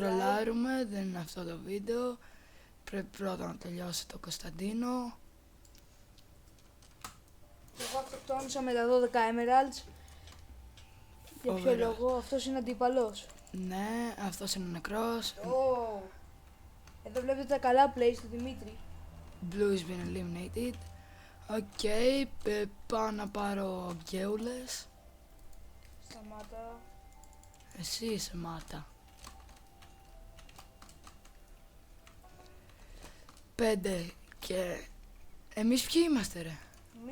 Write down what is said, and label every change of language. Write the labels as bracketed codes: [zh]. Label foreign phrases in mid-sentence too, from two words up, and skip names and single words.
[el] τρολάρουμε, δεν είναι αυτό το βίντεο. Πρέπει πρώτα να τελειώσει το Κωνσταντίνο. Εγώ αυτοκτόνησα με τα 12 emeralds. Για ποιο Φοβερό. λόγο, αυτός είναι αντίπαλος. Ναι, αυτός είναι νεκρός. Oh. Εδώ βλέπετε τα καλά plays του Δημήτρη. [en] Blue has been eliminated. [el] Οκ, πάω να πάρω γκέουλες. Σταμάτα. Εσύ είσαι μάτα. 5 και... Εμείς ποιοι είμαστε ρε?